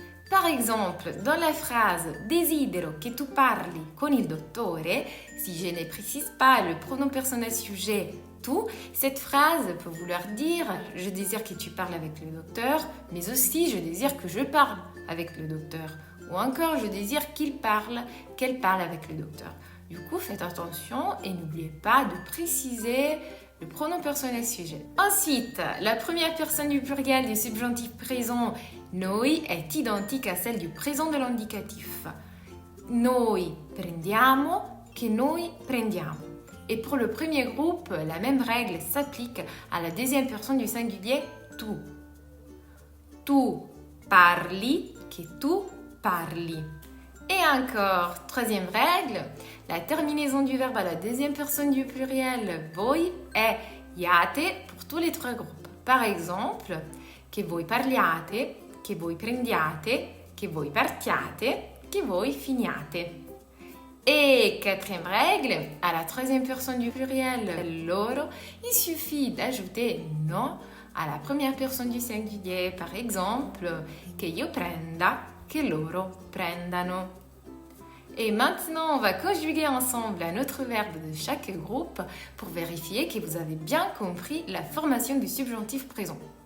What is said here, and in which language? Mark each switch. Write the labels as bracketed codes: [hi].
[fr] Par exemple, dans la phrase « [it] Desidero che tu parli con il dottore [fr] », si je ne précise pas le pronom personnel sujet « tu », cette phrase peut vouloir dire « Je désire que tu parles avec le docteur », mais aussi « Je désire que je parle avec le docteur » ou encore « Je désire qu'il parle, qu'elle parle avec le docteur ». Du coup, faites attention et n'oubliez pas de préciser le pronom personnel sujet. Ensuite, la première personne du pluriel du subjonctif présent noi est identique à celle du présent de l'indicatif. [it] Noi prendiamo, che noi prendiamo. [fr] Et pour le premier groupe, la même règle s'applique à la deuxième personne du singulier tu. [it] Tu parli, che tu parli. [fr] Et encore, troisième règle, la terminaison du verbe à la deuxième personne du pluriel voi è iate pour tous les trois groupes. Par exemple, [it] che voi parliate, che voi prendiate, che voi partiate, che voi finiate. [fr] Et quatrième règle, à la troisième personne du pluriel loro, il suffit d'ajouter no à la première personne du singulier. Par exemple, [it] che io prenda, che loro prendano. [fr] Et maintenant, on va conjuguer ensemble un autre verbe de chaque groupe pour vérifier que vous avez bien compris la formation du subjonctif présent.